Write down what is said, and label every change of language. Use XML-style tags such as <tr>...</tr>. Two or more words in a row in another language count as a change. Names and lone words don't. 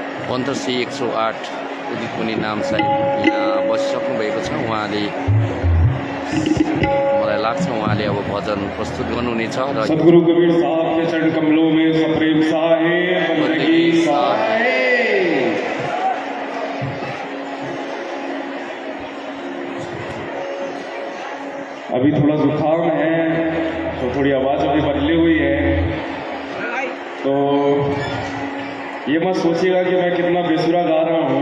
<ne>पन्तश्री 108 उदित मुनि नाम साहेब यहाँ बसिसक्नु भएको छ। उहाँले मलाई लाग्छ उहाँले अब भजन प्रस्तुत गर्नुहुनेछ र</ne> <hi>सद्गुरु कबीर साहब के चरण कमलों में सप्रेम साहे बंदगी साहे। अभी थोड़ा जुकाम है तो थोड़ी आवाज़ अभी बदली हुई है, तो ये मत सोचिएगा कि मैं कितना बेसुरा गा रहा हूँ।</hi>